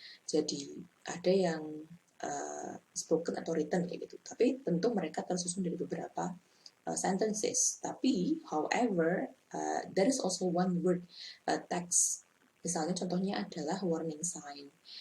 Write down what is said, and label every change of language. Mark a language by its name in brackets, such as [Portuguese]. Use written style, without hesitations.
[Indonesian] Jadi ada yang spoken atau written kayak gitu. Tapi tentu mereka tersusun dari beberapa sentences. Tapi [English] however there is also one word text. [Indonesian] Misalnya contohnya adalah warning sign.